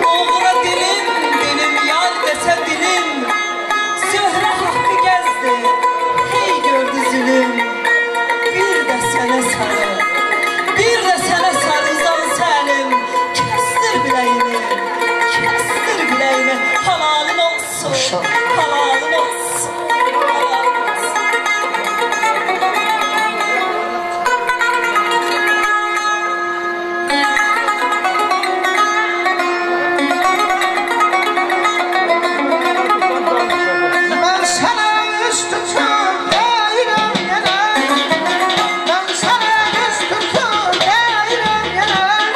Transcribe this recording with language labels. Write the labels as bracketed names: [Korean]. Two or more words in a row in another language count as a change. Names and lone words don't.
[Azerbaijani] Oğula dilim, dilim yar desə dilim, söhrə haqqı gəzdi, hey gördü zülüm. Bir də sənə sarı, bir də sənə sarı uzansa əlim, kəstir biləyimi, kəstir biləyimi, halalın olsun, halalın olsun, halalın olsun. [Turkish] Ben sana yüz tutup değilim gelen, ben sana yüz tutup değilim gelen.